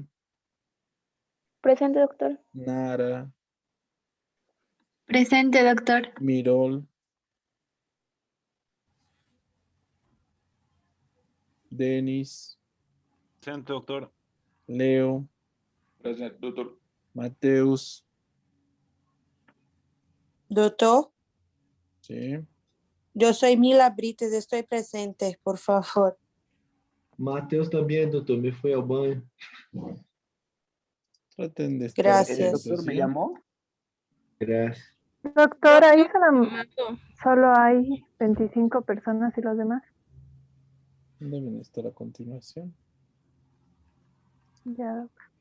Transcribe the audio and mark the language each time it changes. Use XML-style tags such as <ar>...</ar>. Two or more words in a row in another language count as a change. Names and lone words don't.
<es>Presente, doctor. Nara. Presente, doctor. Mirol. Denis. Presente, doctor. Leo.</es> <pt>Presente, doutor. Mateus.</pt> <es>Doctor, Sí. yo soy Mila Brites, estoy presente, por favor.</es> <pt>Matheus também, doutor, me foi ao banho.</pt> <es>Traten de estar Gracias. atentos, ¿sí? Gracias. Doctor, ahí solo hay 25 personas y los demás. Deben estar a continuación. Ya, Doc.</es>